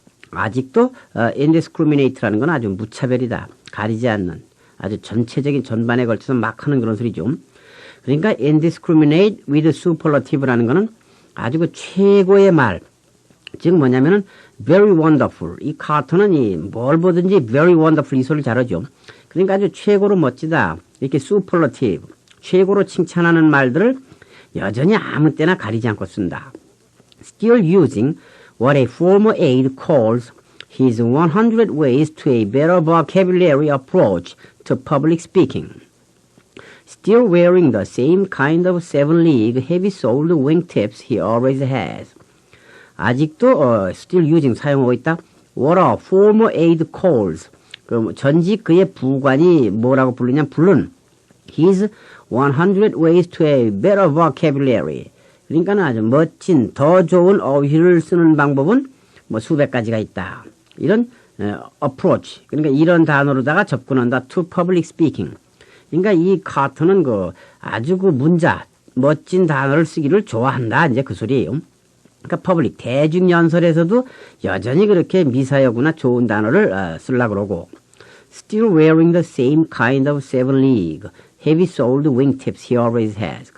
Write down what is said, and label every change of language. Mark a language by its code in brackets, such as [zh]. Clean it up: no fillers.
[ko] 아직도 indiscriminate라는 건 아주 무차별이다. 가리지 않는 아주 전체적인 전반에 걸쳐서 막 하는 그런 소리죠. 그러니까 [en] indiscriminate with superlative [ko] 라는 거는 아주 그 최고의 말. 즉 뭐냐면은 [en] very wonderful. [ko] 이 카터는 이 뭘 보든지 [en] very wonderful [ko] 이 소리를 잘하죠. 그러니까 아주 최고로 멋지다. 이렇게 superlative. 최고로 칭찬하는 말들을 여전히 아무 때나 가리지 않고 쓴다. [en] Still using what a former aide calls his 100 ways to a better vocabulary approach to public speaking. Still wearing the same kind of 7-league heavy-soled wingtips he always has. [ko] 아직도 [en] still using [ko] 사용하고 있다. [en] What a former aide calls. [ko] 그 전직 그의 부관이 뭐라고 부르냐 부른 [en] his 100 ways to a better vocabulary. [ko] 그러니까 아주 멋진 더 좋은 어휘를 쓰는 방법은 뭐 수백 가지가 있다. 이런 [en] approach. [ko] 그러니까 이런 단어로다가 접근한다. [en] to public speaking. [ko] 그러니까 이 카터는 그 아주 그 문자, 멋진 단어를 쓰기를 좋아한다. 이제 그 소리예요. 그러니까 퍼블릭, 대중연설에서도 여전히 그렇게 미사여구나 좋은 단어를 쓰려고 그러고. [en] Still wearing the same kind of 7-league, heavy-soled wingtips he always has.